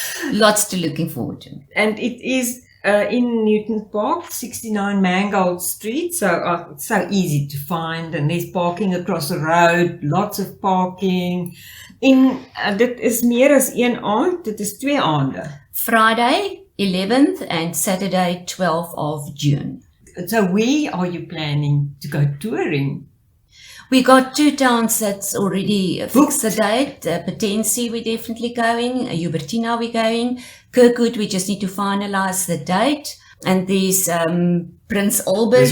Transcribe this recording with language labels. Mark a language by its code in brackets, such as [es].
[en] Lots to looking forward to. And it is in Newton Park, 69 Mangold Street, so it's so easy to find, and there's parking across the road, lots of parking. [af] En dit is meer as een aand, dit is 2 aande. [en] Friday 11th and Saturday 12th of June. So where are you planning to go touring? We got 2 towns that's already fixed the date. Potensi we're definitely going. Hubertina we're going. Kirkwood we just need to finalize the date. And there's Prince Albert.